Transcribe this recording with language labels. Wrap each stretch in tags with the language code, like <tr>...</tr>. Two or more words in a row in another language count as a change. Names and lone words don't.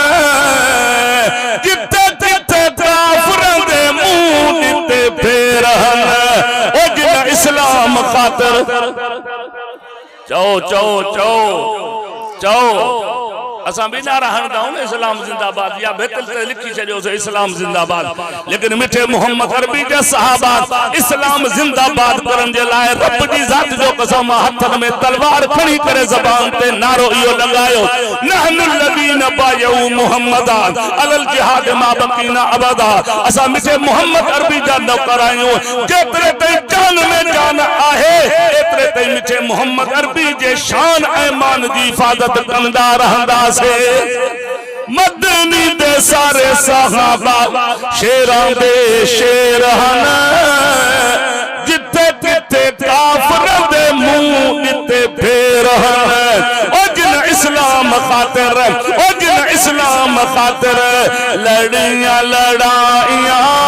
<pa>ਜਿਥੇ ਜਿਥੇ ਕਾਫਰਾਂ ਦੇ ਮੂੰਹ ਦਿੱਤੇ ਫੇਰ ਹਨ ਓ ਜਿਨ੍ਹਾਂ ਇਸਲਾਮ ਖਾਤਰ ਚੋ ਚੋ ਚੋ ਚੋ</pa> <sd>असां भी नारा हणंदा आहियूं इस्लाम जिंदाबाद या बेतल ते लिखी छॾियो इस्लाम जिंदाबाद लेकिन मिठे मोहम्मद अरबी जा सहाबा इस्लाम जिंदाबाद करण जे लाइ रब जी ज़ात जो कसम हथन में तलवार खणी करे ज़बान ते नारो इहो लगायो</sd> <ar>نحن الذين بايعوا محمدا على الجهاد ما بقينا أبدا</ar> <sd>असां मिठे मोहम्मद अरबी जा नौकर आहियूं जेतिरे ताईं जान में जान आहे एतिरे ताईं मिठे मोहम्मद अरबी जे शान ऐं मान जी हिफाज़त कंदा रहंदा</sd> <pa>ਮਦਨੀ ਦੇ ਸਾਰੇ ਸਹਾਬਾ ਸ਼ੇਰਾਂ ਦੇ ਸ਼ੇਰ ਹਨ ਜਿਥੇ ਜਿਥੇ ਕਾਫਰਾਂ ਦੇ ਮੂੰਹ ਦਿੱਤੇ ਫੇਰ ਹਨ ਓ ਜਿਨ ਇਸਲਾਮ ਖਾਤਿਰ ਓ ਜਿਨ ਇਸਲਾਮ ਖਾਤਿਰ ਲੜੀਆਂ ਲੜਾਈਆਂ</pa>